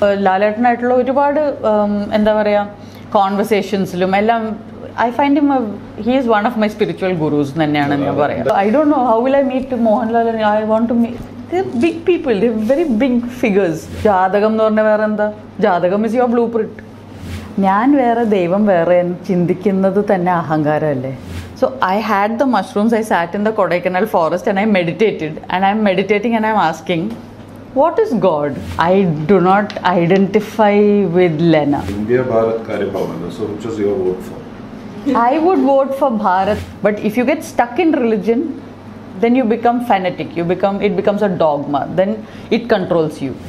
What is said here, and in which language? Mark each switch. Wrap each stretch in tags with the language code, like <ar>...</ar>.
<ml>ലാലേട്ടനായിട്ടുള്ള ഒരുപാട് എന്താ പറയുക കോൺവെർസേഷൻസിലും എല്ലാം</ml> <en>I find him he is one of my spiritual gurus</en> <ml>തന്നെയാണ് ഞാൻ പറയാം.</ml> <en>I don't know how will I meet Mohanlal and I want to meet. They're big people, they're very big figures.</en> <ml>ജാതകം എന്ന് പറഞ്ഞാൽ വേറെ എന്താ? ജാതകം</ml> <en>is your blueprint.</en> <ml>ഞാൻ വേറെ ദൈവം വേറെ ചിന്തിക്കുന്നത് തന്നെ അഹങ്കാരമല്ലേ?</ml> <en>So I had the mushrooms, I sat in the Kodaikanal forest and I meditated, and I'm meditating and I'm asking, what is God? I do not identify with Lena. India Bharat Karyapavan, so which was your vote for? I would vote for Bharat, but if you get stuck in religion, then you become fanatic, it becomes a dogma, then it controls you.</en>